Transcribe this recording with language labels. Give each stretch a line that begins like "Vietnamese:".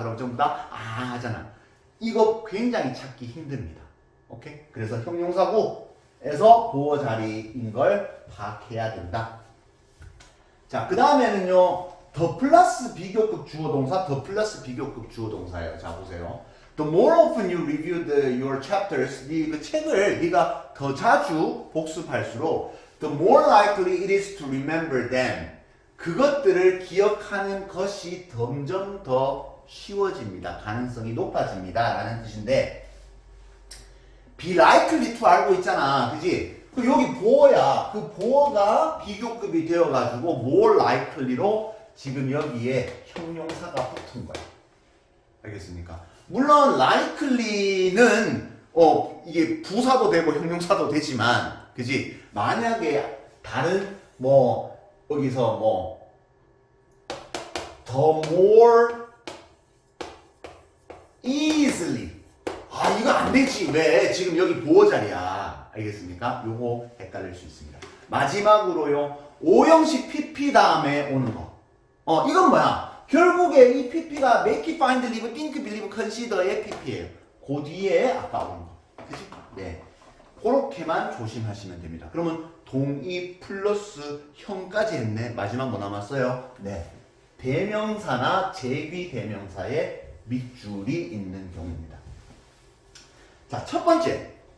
Korean: 그럼 전부 다 하잖아. 이거 굉장히 찾기 힘듭니다. 오케이? 그래서 형용사구에서 보어 자리인 걸 파악해야 된다. 자, 그 다음에는요, 더 플러스 비교급 주어 동사, 더 플러스 비교급 주어 동사예요. 자, 보세요.
English: The more often you review your chapters,
Korean: 그 책을 네가 더 자주 복습할수록
English: the more likely it is to remember them.
Korean: 그것들을 기억하는 것이 점점 더 쉬워집니다. 가능성이 높아집니다. 라는 뜻인데, be likely to 알고 있잖아. 그지? 여기 보어야. 그 보어가 비교급이 되어가지고 more likely로 지금 여기에 형용사가 붙은 거야. 알겠습니까? 물론 likely는 이게 부사도 되고 형용사도 되지만, 그지? 만약에 다른 여기서 the more easily. 이거 안 되지. 왜? 지금 여기 보어 자리야. 알겠습니까? 요거 헷갈릴 수 있습니다. 마지막으로요, 5형식 PP 다음에 오는 거. 이건 뭐야?
English: 결국에 이 PP가 make it, find, live, think, believe, consider의 PP예요.
Korean: 그 뒤에 아까 오는 거. 그치? 네. 그렇게만 조심하시면 됩니다. 그러면 동의 플러스 형까지 했네. 마지막 뭐 남았어요? 네. 대명사나 제귀 대명사에 밑줄이 있는 경우입니다. 자, 첫 번째.